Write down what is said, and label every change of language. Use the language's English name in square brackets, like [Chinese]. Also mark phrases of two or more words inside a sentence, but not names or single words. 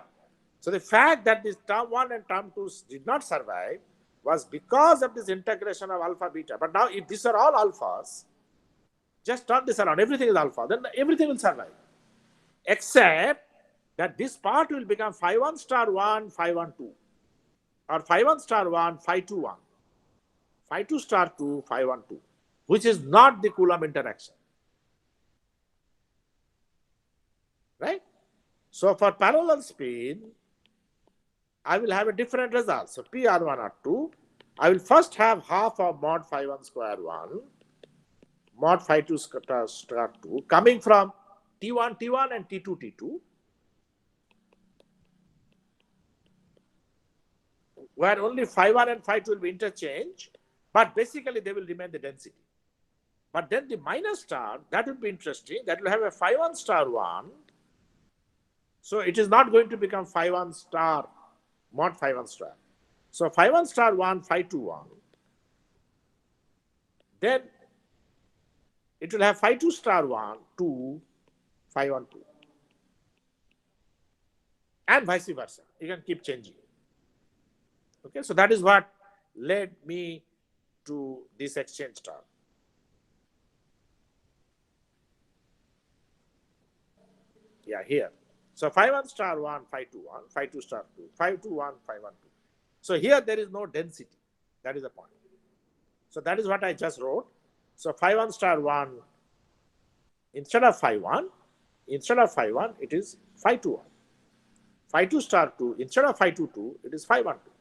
[English] So the fact that this term 1 and term 2 did not survive was because of this integration of alpha beta. But now if these are all alphas, just turn this around, everything is alpha, then everything will survive. Except that this part will become phi 1 star 1, phi 1 2, or phi 1 star 1, phi 2 1, phi 2 star 2, phi 1 2, which is not the Coulomb interaction. Right? So for parallel spin, I will have a different result. So P R1 R2, I will first have half of mod phi 1 square 1, mod phi 2 star 2, coming from T1 T1 and T2 T2, where only phi 1 and phi 2 will be interchanged, but basically they will remain the density. But then the minus star, that will be interesting. That will have a phi 1 star 1. So it is not going to become phi 1 star mod phi 1 star. So phi 1 star 1, phi 2 1. Then it will have phi 2 star 1, 2, phi 1 2. And vice versa. You can keep changing. Okay, so that is what led me to this exchange star. Yeah, here. So phi 1 star 1, phi 2 1, phi 2 star 2, phi 2 1, phi 1 2. So here there is no density. That is the point. So that is what I just wrote. So phi 1 star 1, instead of phi 1, it is phi 2 1. Phi 2 star 2, instead of phi 2 2, it is phi 1 2.